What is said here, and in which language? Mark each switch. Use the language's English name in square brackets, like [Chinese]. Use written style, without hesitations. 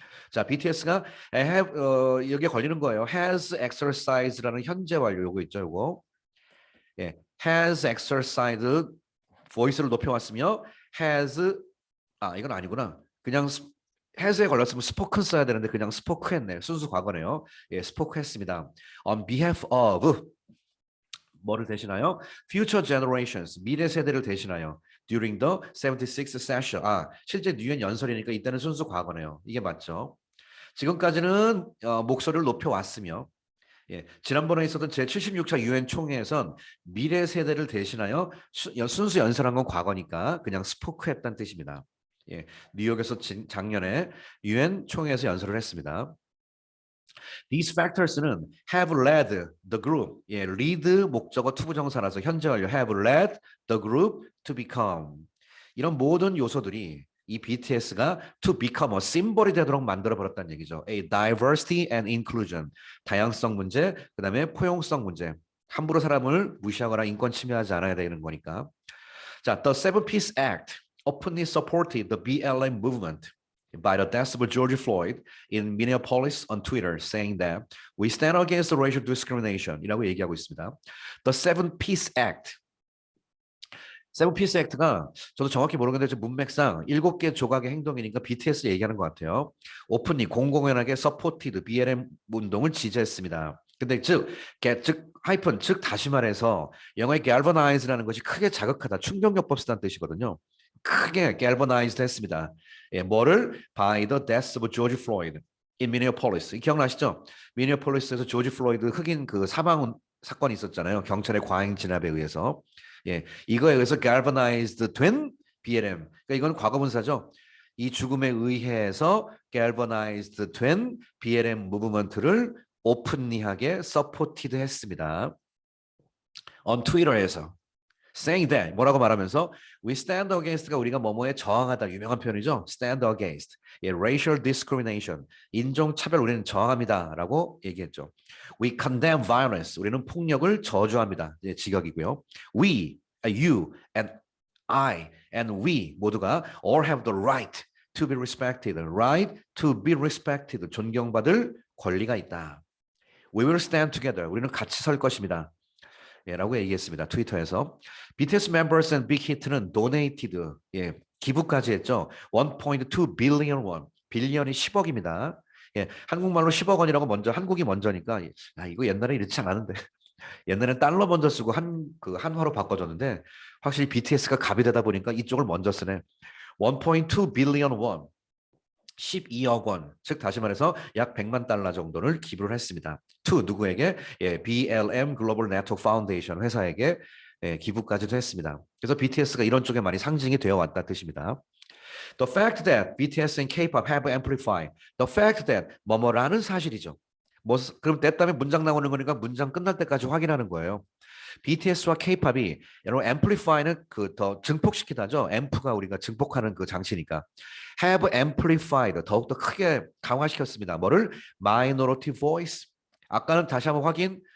[Korean] 자, BTS가 have 여기에 걸리는 거예요. Has exercised라는 현재 완료 요거 있죠, 요거. 예, has exercised voice를 높여왔으며 has 이건 아니구나. 그냥 has에 걸렸으면 spoken 써야 되는데 그냥 spoke 했네. 순수 과거네요. 예, spoke 했습니다. [English] On behalf of [Korean] 뭐를 대신하여? [English] Future generations, [Korean] 미래 세대를 대신하여 [English] during the 76th session. [Korean] 실제 유엔 연설이니까 이때는 순수 과거네요. 이게 맞죠? 지금까지는 목소리를 높여왔으며 예, 지난번에 있었던 제76차 유엔 총회에선 미래 세대를 대신하여 순수 연설한 건 과거니까 그냥 스포크 했다는 뜻입니다. 예, 뉴욕에서 작년에 유엔 총회에서 연설을 했습니다. [English] These factors [Korean] 는 [English] have led the group. [Korean] 예, lead 목적어 투부정사라서 현재 완료 have led the group to become. 이런 모든 요소들이 이 BTS가 to become a symbol이 되도록 만들어 버렸다는 얘기죠. [English] A diversity and inclusion. [Korean] 다양성 문제, 그다음에 포용성 문제. 함부로 사람을 무시하거나 인권 침해하지 않아야 되는 거니까. [English] 자, The Seven Peace Act openly supported the BLM movement by the death of George Floyd in Minneapolis on Twitter, saying that we stand against the racial discrimination [Korean] 이라고 얘기하고 있습니다. [English] The Seven Peace Act. [Korean] 세븐 피스 액트가 저도 정확히 모르겠는데 문맥상 7개 조각의 행동이니까 BTS 얘기하는 것 같아요. 오픈리 공공연하게 서포티드 BLM 운동을 지지했습니다. 근데 즉 하이픈 즉 다시 말해서 영어의 galvanize라는 것이 크게 자극하다 충격요법 쓰다는 뜻이거든요. 크게 galvanized 했습니다. 예, 뭐를 [English] by the death of George Floyd in Minneapolis. [Korean] 기억나시죠? 미니애폴리스에서 조지 플로이드 흑인 그 사망 사건이 있었잖아요. 경찰의 과잉 진압에 의해서. 예, 이거에 의해서 galvanized 된 BLM. 그러니까 이건 과거분사죠. 이 죽음에 의해서 galvanized 된 BLM 무브먼트를 오픈리하게 서포티드 했습니다. on Twitter에서 saying that 뭐라고 말하면서 [English] we stand against [Korean] 가 우리가 뭐뭐에 저항하다 유명한 표현이죠. [English] stand against. [Korean] 예, [English] racial discrimination. [Korean] 인종 차별 우리는 저항합니다라고 얘기했죠. [English] We condemn violence. [Korean] 우리는 폭력을 저주합니다. 예, 직역이고요. [English] We, you, and I, and we [Korean] 모두가 [English] all have the right to be respected. Right to be respected. [Korean] 존경받을 권리가 있다. [English] We will stand together. [Korean] 우리는 같이 설 것입니다. 예, 라고 얘기했습니다. 트위터에서. [English] BTS members and Big Hit는 donated. [Korean] 예, 기부까지 했죠. [English] 1.2 billion won. [Korean] 빌리언이 10억입니다. 예, 한국말로 10억 원이라고 먼저 한국이 먼저니까 이거 옛날에 이렇지 않았는데 옛날엔 달러 먼저 쓰고 한화로 바꿔줬는데 확실히 BTS가 갑이 되다 보니까 이쪽을 먼저 쓰네. [English] 1.2 billion won. [Korean] 12억 원, 즉 다시 말해서 약 100만 달러 정도를 기부를 했습니다. to 누구에게? 예, BLM 글로벌 네트워크 파운데이션 회사에게 예, 기부까지도 했습니다. 그래서 BTS가 이런 쪽에 많이 상징이 되어 왔다 뜻입니다. [English] The fact that BTS and K-pop have amplified. The fact that 뭐뭐라는 사실이죠. [Korean] 그럼 됐다면 문장 나오는 거니까 문장 끝날 때까지 확인하는 거예요. BTS와 K-팝이 여러분 amplify는 더 증폭시키다죠. amp가 우리가 증폭하는 그 장치니까. have amplified 더욱더 크게 강화시켰습니다. 뭐를? [English] minority voice. [Korean] 아까는 다시 한번 확인.